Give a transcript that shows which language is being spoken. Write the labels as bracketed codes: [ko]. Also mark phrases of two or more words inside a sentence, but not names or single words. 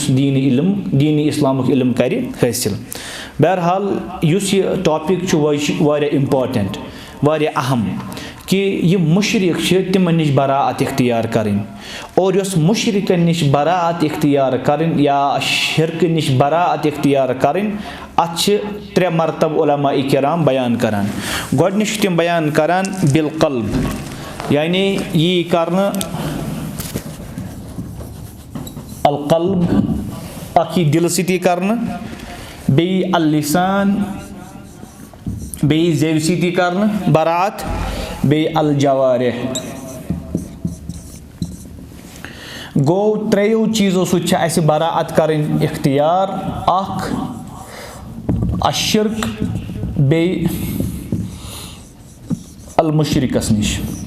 [ks] दीनी इल्म दीनी इस्लामुक इल्म कर हासिल बहरहाल युस यह टॉपिक वारिया इम्पॉर्टेंट वारिया अहम कि यह मुशरिक तिमन निश बराअत इख्तियार करें और यस मुशरिकन निश बराअत इख्तियार करें या शिरक निश बराअत इख्तियार करें अत त्रे मरतब उलमा इकराम बयान करान गोडनिश तिम बयान करान [ar] بالقلب [ks] यानी ये करना [ar] القلب [ks] अखी दिल सिती करना बे [ar] اللسان [ks] बे ज़ेव सिती करना बराअत बे [ar] الجوارح [ks] گوٚو ترٛیٚیو چیٖزو سۭتۍ چھِ اَسہِ براعت کَرٕنۍ اختیار اکھ الشرک بیٚیہِ المشرکس نِش